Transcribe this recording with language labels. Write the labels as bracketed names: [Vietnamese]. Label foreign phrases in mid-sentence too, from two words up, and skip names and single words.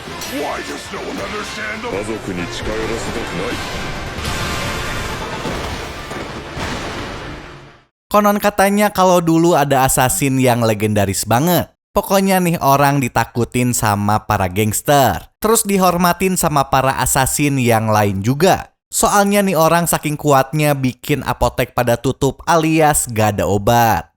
[English] Why does no one understand the... [Japanese] 家族に近寄らせたくない。 [Indonesian] Konon katanya kalau dulu ada assassin yang legendaris banget. Pokoknya nih orang ditakutin sama para gangster. Terus dihormatin sama para assassin yang lain juga. Soalnya nih orang saking kuatnya bikin apotek pada tutup alias gak ada obat.